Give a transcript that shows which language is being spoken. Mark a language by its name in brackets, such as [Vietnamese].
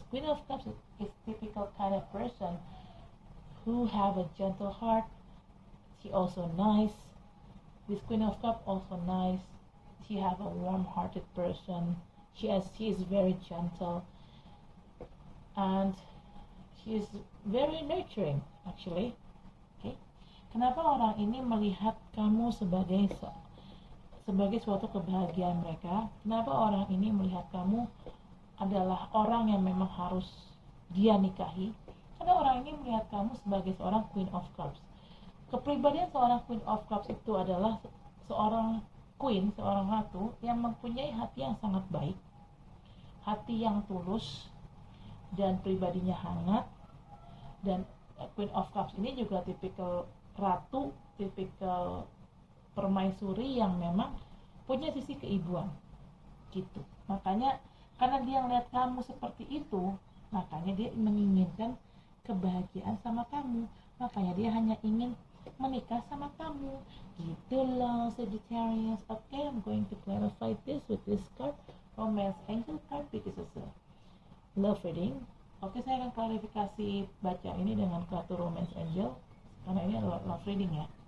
[English] Queen of Cups is typical kind of person who have a gentle heart. She also nice. This Queen of Cups also nice. She have a warm-hearted person. She is very gentle, and she is very nurturing actually. Okay. [Indonesian] Kenapa orang ini melihat kamu sebagai suatu kebahagiaan mereka? Kenapa orang ini melihat kamu adalah orang yang memang harus dia nikahi? Karena orang ini melihat kamu sebagai seorang Queen of Cups. Kepribadian seorang Queen of Cups itu adalah seorang queen, seorang ratu yang mempunyai hati yang sangat baik, hati yang tulus, dan pribadinya hangat. Dan Queen of Cups ini juga tipikal ratu, tipikal permaisuri yang memang punya sisi keibuan gitu. Makanya karena dia melihat kamu seperti itu, makanya dia menginginkan kebahagiaan sama kamu, makanya dia hanya ingin menikah sama kamu gitu loh, Sagittarius. [English] Okay, I'm going to clarify this with this card, Romance Angel card, because it's a love reading. [Indonesian] Oke, saya akan klarifikasi baca ini dengan kartu Romance Angel karena ini adalah love reading ya.